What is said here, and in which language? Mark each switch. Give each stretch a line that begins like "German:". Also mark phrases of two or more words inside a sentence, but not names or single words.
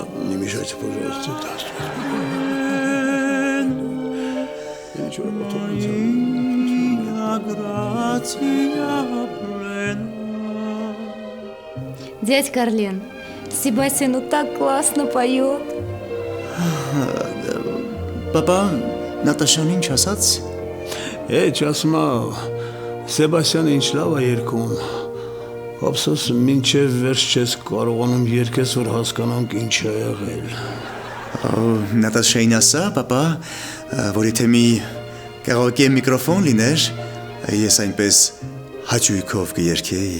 Russian: Не мешайте, пожалуйста. Я ничего не готов. Дядька Орлен, Себастьян ну так классно поет.
Armenian: Պապա, Նատաշան ինչ ասաց? Ասմա, Սեբաստյանը ինչ լավ է երգում, ափսոս մինչև վերջ չես կարողանում երգես, որ հասկանանք ինչ է եղել։ Նատաշային ասա, պապա, որ եթե մի կարողե միկրոֆոն լիներ, ես այնպես հաճույքով կերգեի։